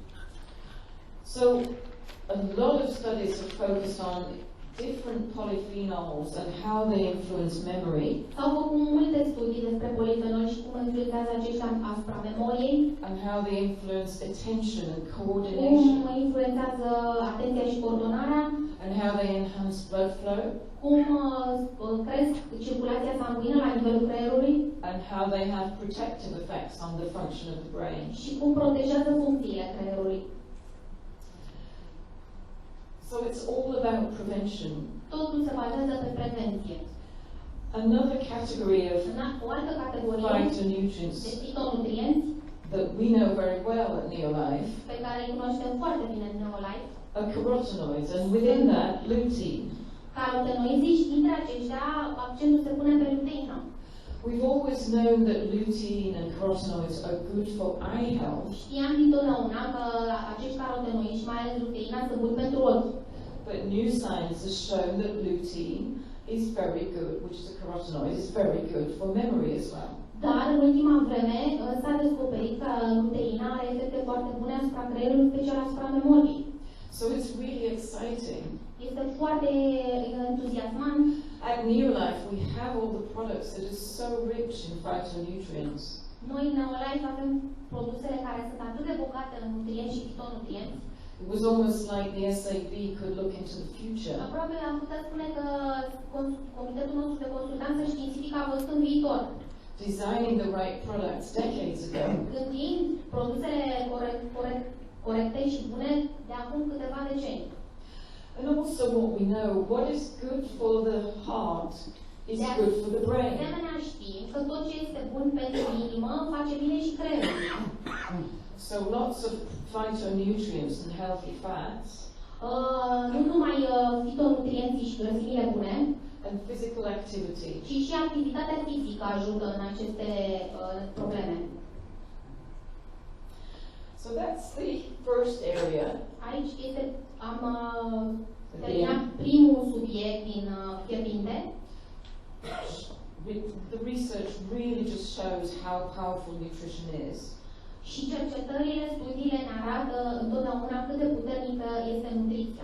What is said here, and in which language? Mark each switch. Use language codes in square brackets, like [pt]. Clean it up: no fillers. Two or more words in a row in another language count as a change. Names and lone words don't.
[en] So a lot of studies have focused on different polyphenols and how they influence memory. [ro] S-au făcut multe studii despre polifenoli și cum influențează aceștia asupra memoriei. [en] And how they influence attention and coordination. [ro] Cum influențează atenția și coordonarea. [en] And how they enhance blood flow. [ro] Cum cresc circulația sanguină la nivelul creierului. [en] And how they have protective effects on the function of the brain. [ro] Și cum protejează funcțiile creierului. [en] So it's all about prevention. [ro] Totul se bazează pe prevenție. [en] Another category of [ro] O altă categorie [en] phytonutrients [ro] de fitonutrienți [en] that we know very well at Neolife [ro] pe care îi cunoaștem foarte bine în Neolife [en] are carotenoids, and within that, lutein. [ro] Carotenoizii și dintre aceștia accentul se pune pe luteină. [en] We've always known that lutein and carotenoids are good for eye health. [ro] Știam dintotdeauna că acești carotenoizi și mai ales luteina sunt buni pentru ochi. [en] But new science has shown that lutein is very good, which is a carotenoid, is very good for memory as well. [ro] Dar în ultima vreme s-a descoperit că luteina are efecte foarte bune asupra creierului, special asupra memoriei. [en] So it's really exciting. [ro] Este foarte entuziasmant. [en] At Neolife we have all the products that are so rich in phytonutrients. [ro] Noi în Neolife avem produsele care sunt atât de bogate în nutrienți și fitonutrienți. [en] It was almost like the SAB could look into the future. [ro] Aproape am putea spune că comitetul nostru de consultanță științifică a văzut în viitor. [en] Designing the right products decades ago. [ro] Gândind produsele corecte și bune de acum câteva decenii. [en] And also what we know, what is good for the heart is good for the brain. [ro] De asemenea știm că tot ce este bun pentru inimă face bine și creierul. [en] So lots of phytonutrients and healthy fats. [ro] Nu numai fitonutrienții și grăsimile bune, [en] and physical activity. [ro] Ci și activitatea fizică ajută în aceste probleme. [en] So that's the first area. [ro] Aici am terminat primul subiect din fierbinte. [en] The research really just shows how powerful nutrition is. [ro] Și cercetările, studiile ne arată întotdeauna cât de puternică este nutriția.